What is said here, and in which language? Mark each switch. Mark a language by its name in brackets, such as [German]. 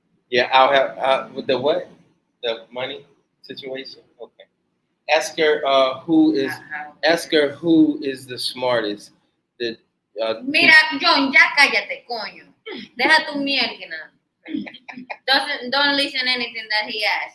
[English] Yeah, I'll have with the what? The money situation. Okay. Ask her who is the smartest. [Spanish] Mira, John, ya cállate, coño. Deja tu mierda. [English] Don't listen anything that he has.